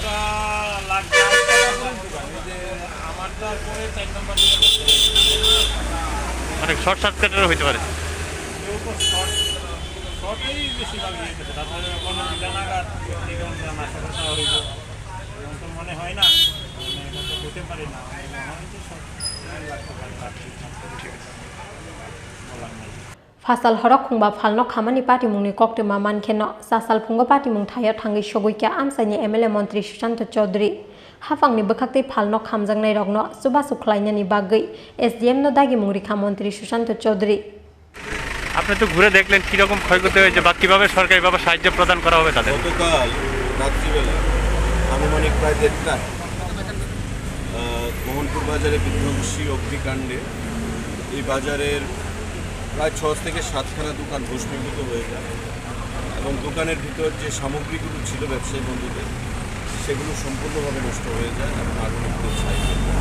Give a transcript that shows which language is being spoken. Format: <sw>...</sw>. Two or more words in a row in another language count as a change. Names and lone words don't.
<bn>লাগছে যে আমার তারপরে 4 নম্বর মানে শর্ট সার্কিটের হইতে পারে শর্টেই বেশি লাগিয়ে গেছে তারপরে কোনো জানাগার নাশা হইব তো মনে হয় না হতে পারে না</bn> <trp>Phasal Khongba Phalnok khamani patimungni koktoma mankheno sasal fungo patimung thayo thangwi shogoikha amsaini MLA Mantri Sushanto Choudhury hafangni bwkhakte Phalnok khamjangnai rokno subasu khlainani bagui SDM no dagi mungri Mantri Sushanto Choudhury</trp> <bn>আপনি তো ঘুরে দেখলেন কি রকম ক্ষয়ক্ষতি হয়েছে বা কিভাবে সরকারিভাবে সাহায্য প্রদান করা হবে তাদের গতকাল রাত্রিবেলা আনুমানিক প্রায় 1:30 মোহনপুর বাজারে বিধ্বংসী অগ্নিকাণ্ডে এই বাজারের প্রায় 6 থেকে 7খানা দোকান ভস্মীভূত হয়ে যায় এবং দোকানের ভিতর যে সামগ্রীগুলো ছিল ব্যবসায়ী বন্ধুদের সেগুলো সম্পূর্ণভাবে নষ্ট হয়ে যায় এবং আগুনে পুরো ছাই হয়ে যায়।</bn>